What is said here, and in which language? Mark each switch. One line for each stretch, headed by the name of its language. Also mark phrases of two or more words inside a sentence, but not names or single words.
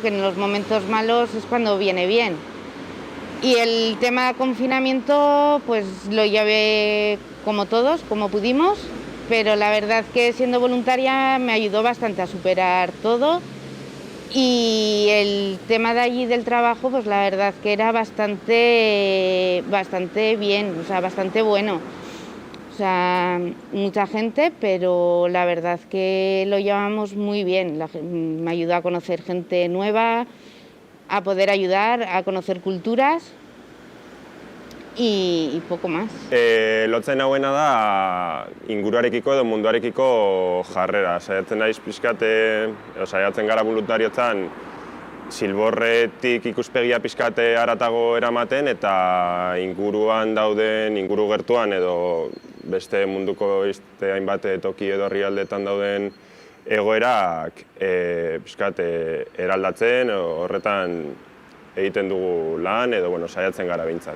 Spanish: Que en los momentos malos es cuando viene bien. Y el tema de confinamiento pues lo llevé como todos, como pudimos, pero la verdad que siendo voluntaria me ayudó bastante a superar todo, y el tema de allí del trabajo pues la verdad que era bastante bien, o sea, bastante bueno. O sea, mucha gente, pero la verdad que lo llevamos muy bien. Me ayudó a conocer gente nueva, a poder ayudar, a conocer culturas y poco más.
Basque: Lotzen hauena da inguruarekiko edo munduarekiko jarrera. Saiatzen naiz pixkate, saiatzen gara voluntariotzan Zilborretik ikuspegia pixkate haratago eramaten, eta inguruan dauden, inguru gertuan edo beste munduko hainbat toki edo herrialdetan dauden egoerak pixkate eraldatzen, horretan egiten dugu lan edo saiatzen gara behintzat.